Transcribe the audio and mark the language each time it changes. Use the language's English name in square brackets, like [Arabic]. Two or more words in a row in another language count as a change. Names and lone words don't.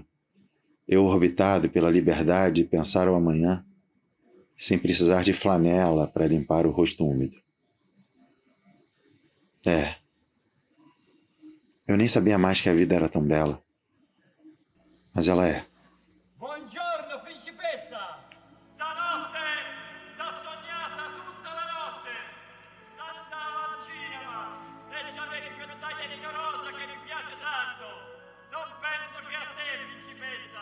[Portuguese] Eu orbitado pela liberdade de pensar o amanhã, sem precisar de flanela para limpar o rosto úmido. Eu nem sabia mais que a vida era tão bela. Mas ela é. [Italian] Buongiorno, principessa! Stanotte t'ho sognata tutta la notte! S'andava al cinema e c'avevi quel taglietino rosa che mi piace tanto! Non penso che a te, principessa!